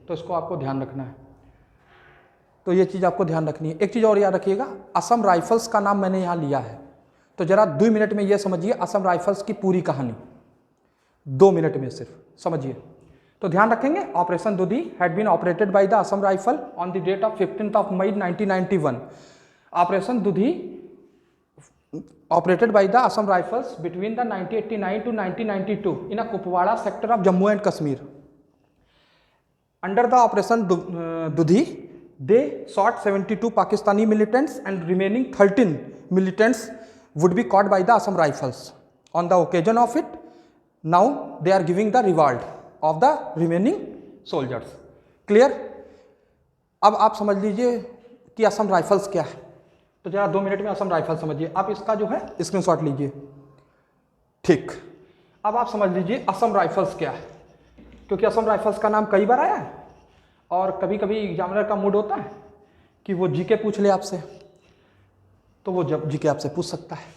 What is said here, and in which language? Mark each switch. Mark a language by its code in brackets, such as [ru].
[hi] तो इसको आपको ध्यान रखना है। तो ये चीज़ आपको ध्यान रखनी है। एक चीज़ और याद रखिएगा, असम राइफल्स का नाम मैंने यहाँ लिया है, तो जरा 2 मिनट में ये समझिए असम राइफल्स की पूरी कहानी। 2 मिनट में सिर्फ समझिए। तो ध्यान रखेंगे, [en] Operation Dudhi had been operated by the Assam rifle on the date of 15 May 1991। Operation Dudhi operated by the Assam Rifles between the 1989 to 1992 in a Kupwara sector of Jammu and Kashmir. Under the Operation Dudhi, they shot 72 Pakistani militants and remaining 13 militants would be caught by the Assam Rifles. On the occasion of it, now they are giving the reward of the remaining soldiers. Clear? [hi] अब आप समझ लीजिए कि Assam rifles क्या है। तो जरा 2 minute में असम राइफल समझिए। आप इसका जो है स्क्रीनशॉट लीजिए। ठीक, अब आप समझ लीजिए असम राइफल्स क्या है, क्योंकि असम राइफल्स का नाम कई बार आया है और कभी कभी एग्जामिनर का मूड होता है कि वो जीके पूछ ले आपसे, तो वो जब जीके आपसे पूछ सकता है।